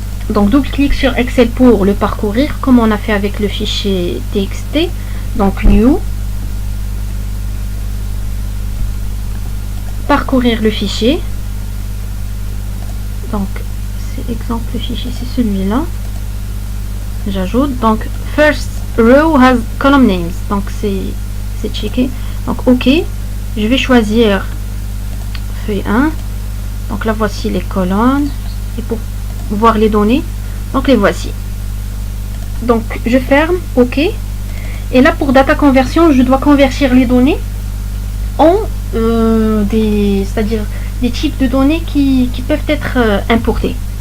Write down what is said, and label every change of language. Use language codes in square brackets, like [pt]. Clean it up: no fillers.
[fr] Donc double-clic sur Excel pour le parcourir, comme on a fait avec le fichier TXT. Donc New. Parcourir le fichier. Donc c'est exemple le fichier, c'est celui-là. J'ajoute. Donc [en] first row has column names. [fr] Donc c'est checké. Donc OK. Je vais choisir feuille 1. Donc là voici les colonnes. Et pour voir les données, donc les voici. Donc je ferme, OK. Et là pour data conversion, je dois convertir les données en c'est-à-dire des types de données qui peuvent être importés.